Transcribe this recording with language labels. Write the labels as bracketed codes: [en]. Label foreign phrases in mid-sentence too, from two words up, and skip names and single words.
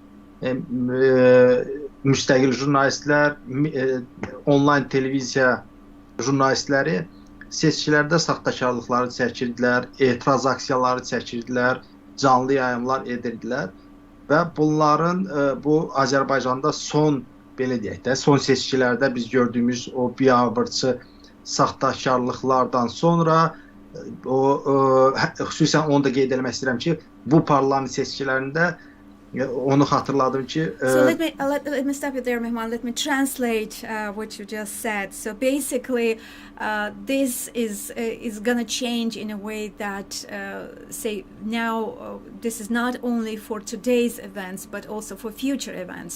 [az] müstəqil jurnalistlər, onlayn televiziya jurnalistləri seçkilərdə saxtakarlıqları çəkirdilər, etiraz aksiyaları çəkirdilər, canlı yayımlar edirdilər və bunların bu Azərbaycanda son seçkilərdə biz gördüyümüz o biabırçı saxtakarlıqlardan sonra xüsusən onu da qeyd etmək istəyirəm ki, bu parlament seçkilərində onu xatırladım ki. [en] So let me stop you there, Mehman. Let me translate what you just said. So basically, this is gonna change in a way that say now this is not only for today's events but also for future events.